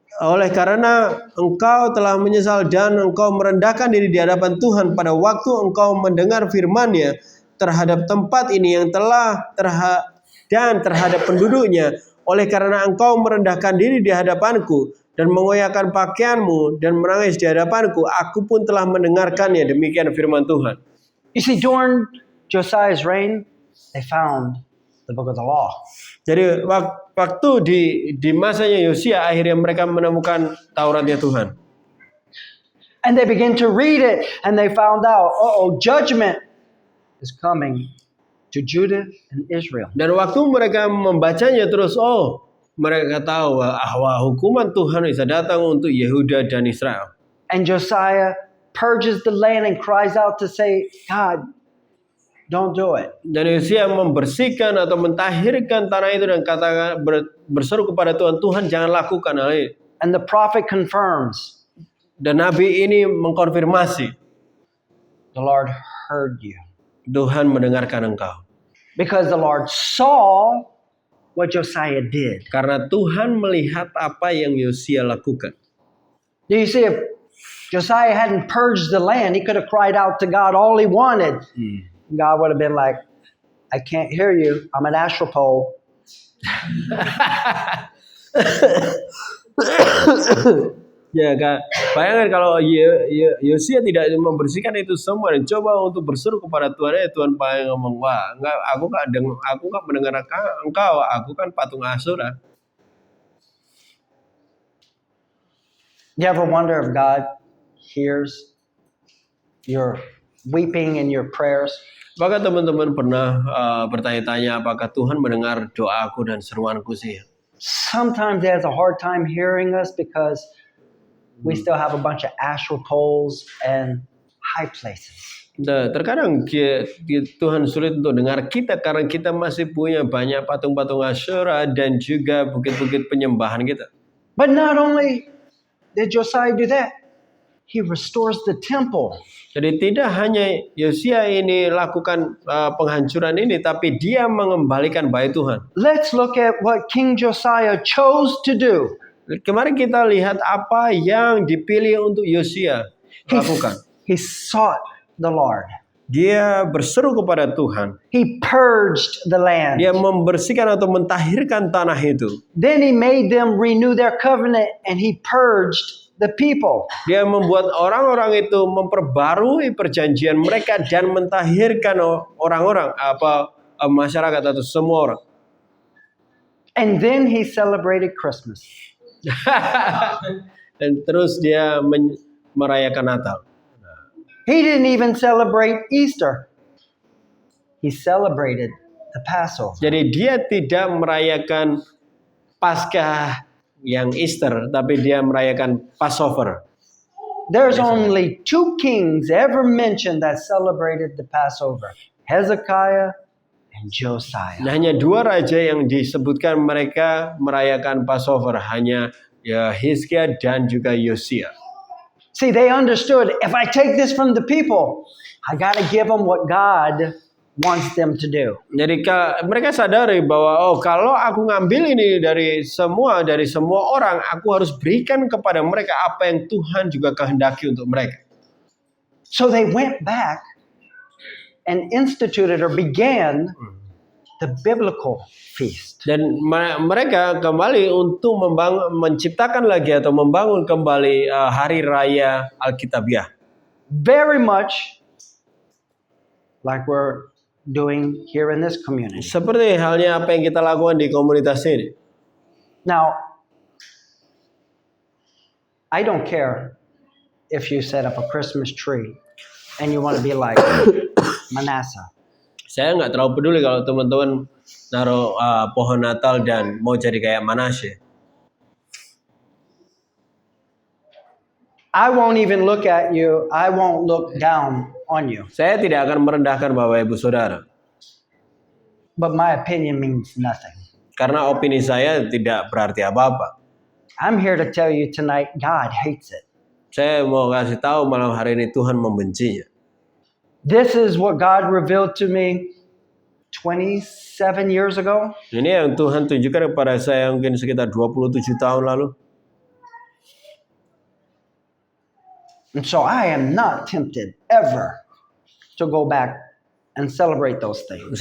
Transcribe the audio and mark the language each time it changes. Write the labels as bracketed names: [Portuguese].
[Indonesian] Oleh karena engkau telah menyesal dan engkau merendahkan diri di hadapan Tuhan pada waktu engkau mendengar firman-Nya terhadap tempat ini yang telah dan terhadap penduduknya, oleh karena engkau merendahkan diri di hadapanku dan mengoyakkan pakaianmu dan menangis di hadapanku, aku pun telah mendengarkannya. Demikian firman Tuhan. [English] You see, during Josiah's reign, they found the book of the law. [Indonesian] Jadi waktu di masanya Yosia, akhirnya mereka menemukan Tauratnya Tuhan. [English] And they began to read it and they found out, judgment is coming to Judah and Israel. [Indonesian] Dan waktu mereka membacanya terus, mereka tahu bahwa hukuman Tuhan bisa datang untuk Yehuda dan Israel. [English] And Josiah purges the land and cries out to say, God, don't do it. [Indonesian] Dan Yosia membersihkan atau mentahirkan tanah itu dan katakan berseru kepada Tuhan, Tuhan jangan lakukan hal ini. [English] And the prophet confirms, [Indonesian] dan nabi ini mengkonfirmasi, [English] the Lord heard you. [Indonesian] Tuhan mendengarkan engkau. [English] Because the Lord saw what Josiah did. [Indonesian] Karena Tuhan melihat apa yang Yosia lakukan. [English] Do you see if Josiah hadn't purged the land, he could have cried out to God all he wanted. God would have been like, I can't hear you. I'm an astral pole. [Indonesian] Ya kan, bayangkan kalau Yosia tidak membersihkan itu semua dan coba untuk berseru kepada Tuhan, Tuhan paling ngomong, wah, enggak, aku kan mendengar engkau, aku kan patung Asura. [English] You ever wonder if God hears your weeping and your prayers? [Indonesian] Apakah teman-teman pernah bertanya-tanya apakah Tuhan mendengar doaku dan seruanku sih? [English] Sometimes he has a hard time hearing us because we still have a bunch of astral poles and high places. [Indonesian] Nah, terkadang Tuhan sulit untuk dengar kita karena kita masih punya banyak patung-patung Asyura dan juga bukit-bukit penyembahan kita. [English] But not only did Josiah do that, he restores the temple. [Indonesian] Jadi tidak hanya Yosia ini lakukan penghancuran ini, tapi dia mengembalikan bait Tuhan. [English] Let's look at what King Josiah chose to do. [Indonesian] Kemarin kita lihat apa yang dipilih untuk Yosia lakukan. [English] He sought the Lord. [Indonesian] Dia berseru kepada Tuhan. [English] He purged the land. [Indonesian] Dia membersihkan atau mentahirkan tanah itu. [English] Then he made them renew their covenant and he purged the people. [Indonesian] Dia membuat orang-orang itu memperbarui perjanjian mereka dan mentahirkan orang-orang masyarakat atau semua orang. [English] And then he celebrated Christmas. [Indonesian] Dan terus dia merayakan Natal. [English] He didn't even celebrate Easter. He celebrated the Passover. [Indonesian] Jadi dia tidak merayakan Paskah yang Easter, tapi dia merayakan Passover. [English] There's only 2 kings ever mentioned that celebrated the Passover. Hezekiah and Josiah. [Indonesian] Nah, hanya 2 raja yang disebutkan mereka merayakan Passover, hanya Hizkia dan juga Yosia. [English] See, they understood, if I take this from the people, I got to give them what God wants them to do. [Indonesian] Jadi mereka sadari bahwa kalau aku ngambil ini dari semua orang, aku harus berikan kepada mereka apa yang Tuhan juga kehendaki untuk mereka. [English] So they went back and instituted or began the biblical feast. [Indonesian] Dan mereka kembali untuk menciptakan lagi atau membangun kembali hari raya Alkitabiah. [English] Very much like we're doing here in this community. [Indonesian] Seperti halnya apa yang kita lakukan di komunitas ini. [English] Now, I don't care if you set up a Christmas tree and you want to be like Manasseh. [Indonesian] Saya nggak terlalu peduli kalau teman-teman naruh pohon Natal dan mau jadi kayak Manasye. [English] I won't even look at you. I won't look down on you. [Indonesian] Saya tidak akan merendahkan Bapak Ibu Saudara. [English] But my opinion means nothing. [Indonesian] Karena opini saya tidak berarti apa-apa. [English] I'm here to tell you tonight, God hates it. [Indonesian] Saya mau kasih tahu malam hari ini Tuhan membencinya. [English] This is what God revealed to me 27 years ago. [Indonesian] Ini yang Tuhan tunjukkan kepada saya mungkin sekitar 27 tahun lalu. [English] And so I am not tempted ever to go back and celebrate those things.